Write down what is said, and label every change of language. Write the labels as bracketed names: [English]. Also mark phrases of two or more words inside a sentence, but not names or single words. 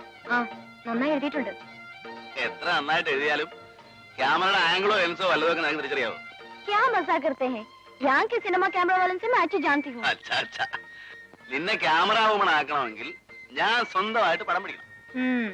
[Malayalam] നന്നായി എഴുതിയിട്ടുണ്ട്. എത്ര നന്നായിട്ട് എഴുതിയാലും ക്യാമറയുടെ ആംഗിളോ ലെൻസോ വല്ലതൊക്കെ നമുക്ക് തിരിച്ചറിയാവോ? [Hindi] क्या मजाक करते हैं? यहाँ के सिनेमा कैमरा वालों से मैं अच्छी जानती हूँ. [Malayalam] അച്ഛാ, നിന്നെ [English] camera woman [Malayalam] ആക്കണമെങ്കിൽ ഞാൻ സ്വന്തമായിട്ട് പടം പിടിക്കണം.